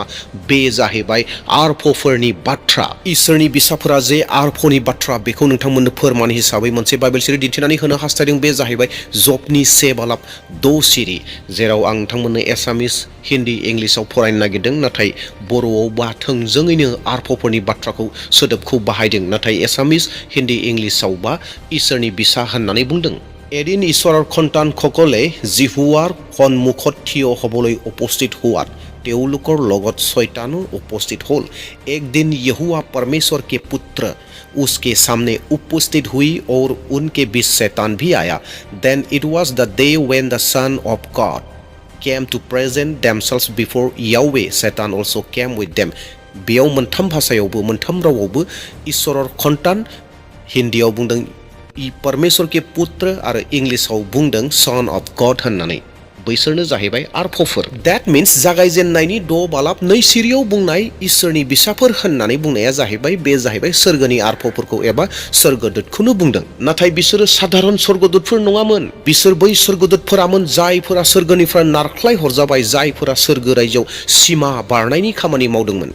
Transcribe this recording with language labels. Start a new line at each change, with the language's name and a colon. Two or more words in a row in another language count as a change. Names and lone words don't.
Bodo: बे जाहैबाय आरफफोरनि बाथ्रा। इसोरनि बिसाफोरा जे आरफनि बाथ्रा, बेखौ नोंथांमोननो फोरमान हिसाबै मोनसे बाइबेल सिरि दिन्थिनानै होनो हास्थायदों। बे जाहैबाय जबनि 6 सिरि, जेराव आं नोंथांमोननो एसामिस, हिन्दी, इंलिसाव फरायनो नागिरदों, नाथाय बर'आव बा थोंजोङैनो आरफफोरनि बाथ्राखौ सोदोबखौ बाहायदों, नाथाय एसामिस, हिन्दी, इंलिसाव बा इसोरनि बिसा होननानै बुंदों।
Assamese: এদিন ঈশ্বৰৰ সন্তানসকলে জিহুৱাৰ সন্মুখত থিয় হ'বলৈ উপস্থিত হোৱাত তেওঁলোকৰ লগত শয়তানো উপস্থিত হ'ল।
Hindi: একদিন यहोवा परमेश्वर के पुत्र उसके सामने उपस्थित हुई और उनके बीच शैतान भी आया।
English: Then it was the day when the Son of God came to present themselves before Yahweh. Satan also came with them.
Bodo: बेयाव मोनथाम भाषायावबो, मोनथाम रावावबो इसोरर खन्तान, हिन्दीयाव बुंदों
Hindi: परमेश्वर के पुत्र
Bodo: आरो इंलिसाव बुंदों
English: son of god
Bodo: होननानै। बैसोरनो जाहैबाय आरफफोर।
English: that means
Bodo: जागायजेननायनि 6 सिरियाव बुंनाय इसोरनि बिसाफोर होननानै बुंनाया जाहैबाय, बे जाहैबाय सोरगोनि आरफफोरखौ एबा सोरगोदूतखौनो बुंदों। नाथाय बिसोरो साधारन सोरगोदूतफोर नङामोन। बिसोर बै सोरगोदूतफोरामोन जायफोरा सोरगोनिफ्राय नारख्लाय हरजाबाय, जायफोरा सोरगो रायजोआव सिमा बारनायनि खामानि मावदोंमोन।